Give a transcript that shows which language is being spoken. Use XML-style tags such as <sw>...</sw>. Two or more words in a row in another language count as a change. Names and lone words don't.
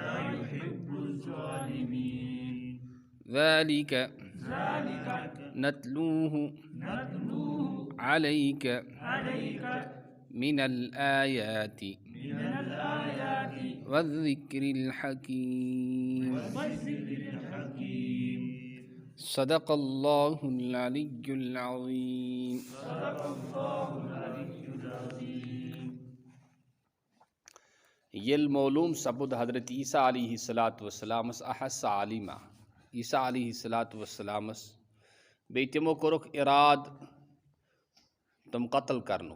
<ar>ذلك نتلوه عليك من الآيات والذكر الحكيم. صدق الله العلي العظيم.</ar> <ks>येल मौलूम सबुद हज़रत ईसा अलैहिस्सलातु वस्सलामस अहस्सा आलिमा ईसा अलैहिस्सलातु वस्सलामस बे तिमो कोरुख इराद तुम कत्ल करनु।</ks>